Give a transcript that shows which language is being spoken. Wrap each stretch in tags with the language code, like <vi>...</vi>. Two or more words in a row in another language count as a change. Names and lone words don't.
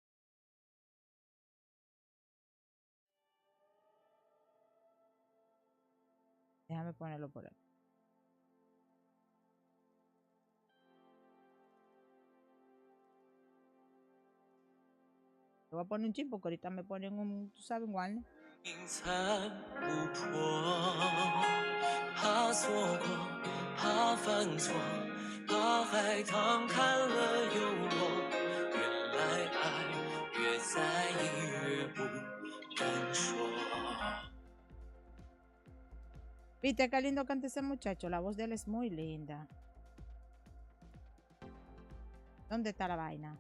<es>Déjame ponerlo por ahí. Te voy a poner un chip porque ahorita me ponen un, tú sabes, un Warner.</es> <zh>云残不破，怕错过，怕犯错，怕海棠看了又落。原来爱越在意越不敢说。</zh> <es>Viste qué lindo canta ese muchacho. La voz de él es muy linda. ¿Dónde está la vaina?</es>